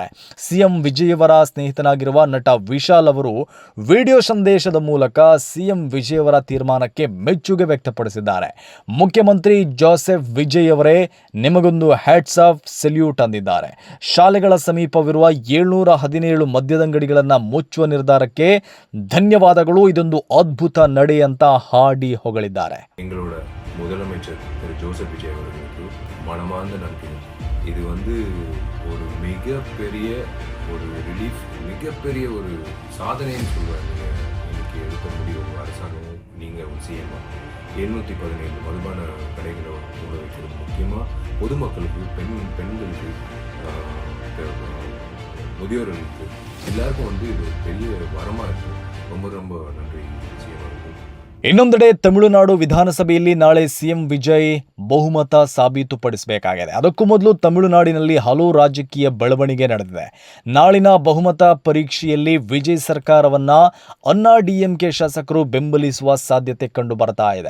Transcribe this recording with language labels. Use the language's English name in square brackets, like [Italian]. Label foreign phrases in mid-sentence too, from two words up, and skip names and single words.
[Kannada] ಸಿಎಂ ವಿಜಯ್ ಅವರ ಸ್ನೇಹಿತನಾಗಿರುವ ನಟ ವಿಶಾಲ್ ಅವರು ವಿಡಿಯೋ ಸಂದೇಶದ ಮೂಲಕ ಸಿಎಂ ವಿಜಯ್ ಅವರ ತೀರ್ಮಾನಕ್ಕೆ ಮೆಚ್ಚುಗೆ ವ್ಯಕ್ತಪಡಿಸಿದ್ದಾರೆ. ಮುಖ್ಯಮಂತ್ರಿ ಜೋಸೆಫ್ ವಿಜಯ್ ಅವರೇ, ನಿಮಗೊಂದು [English] hats off salute [Kannada] ಅಂದಿದ್ದಾರೆ. ಶಾಲೆಗಳ ಸಮೀಪವಿರುವ 717 ಮದ್ಯದಂಗಡಿಗಳನ್ನು ಮುಚ್ಚುವ ನಿರ್ಧಾರಕ್ಕೆ ಧನ್ಯವಾದಗಳು, ಇದೊಂದು ಅದ್ಭುತ ನಡೆ ಅಂತ ಹಾಡಿ ಹೊಗಳಿದ್ದಾರೆ. [Tamil] எங்களோட முதலமைச்சர் திரு ஜோசப் விஜய் அவர்களுக்கு மனமார்ந்த நன்றி. இது ஒரு மிகப்பெரிய ஒரு ரிலீஃப், மிகப்பெரிய ஒரு சாதனைன்னு சொல்லுவாங்க. இன்னைக்கு எடுக்க முடியும் ஒரு அரசாங்கமும் நீங்கள் ஒரு சிஎம்மா 717 மதுபான கடைகளை மூட வைக்கிறது. முக்கியமாக பொதுமக்களுக்கு, பெண்களுக்கு, முதியோர்களுக்கு எல்லாருக்கும் இது பெரிய வரமாக இருக்குது. ரொம்ப ரொம்ப நன்றி சிஎம் அவர்கள். [Kannada] ಇನ್ನೊಂದೆಡೆ ತಮಿಳುನಾಡು ವಿಧಾನಸಭೆಯಲ್ಲಿ ನಾಳೆ ಸಿಎಂ ವಿಜಯ್ ಬಹುಮತ ಸಾಬೀತುಪಡಿಸಬೇಕಾಗಿದೆ. ಅದಕ್ಕೂ ಮೊದಲು ತಮಿಳುನಾಡಿನಲ್ಲಿ ಹಲವು ರಾಜಕೀಯ ಬೆಳವಣಿಗೆ ನಡೆದಿದೆ. ನಾಳಿನ ಬಹುಮತ ಪರೀಕ್ಷೆಯಲ್ಲಿ ವಿಜಯ್ ಸರ್ಕಾರವನ್ನ ಅಣ್ಣಾಡಿಎಂಕೆ ಶಾಸಕರು ಬೆಂಬಲಿಸುವ ಸಾಧ್ಯತೆ ಕಂಡು ಬರ್ತಾ ಇದೆ.